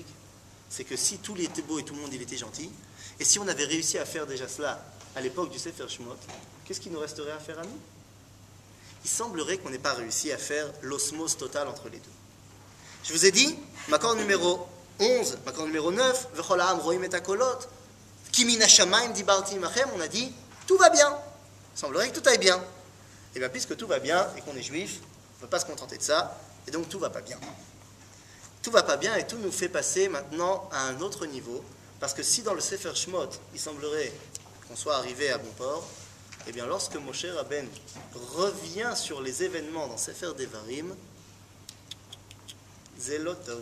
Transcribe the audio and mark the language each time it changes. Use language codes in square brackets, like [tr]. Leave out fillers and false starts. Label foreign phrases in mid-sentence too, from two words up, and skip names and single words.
[fr] C'est que si tout était beau et tout le monde il était gentil, et si on avait réussi à faire déjà cela à l'époque du Sefer Shemot, qu'est-ce qui nous resterait à faire à nous? Il semblerait qu'on n'ait pas réussi à faire l'osmose totale entre les deux. Je vous ai dit, makor numéro 11, makor numéro 9, [he] וכל העם רואים את הקולות, כי מן השמים דיברתי עמכם, [fr] on a dit, tout va bien. Il semblerait que tout aille bien. Et bien puisque tout va bien et qu'on est juif, on ne peut pas se contenter de ça, et donc tout va pas bien. Tout va pas bien et tout nous fait passer maintenant à un autre niveau, parce que si dans le Sefer Shemot, il semblerait qu'on soit arrivé à bon port, eh bien lorsque Moshe Rabbeinu revient sur les événements dans Sefer Devarim, Zelotov.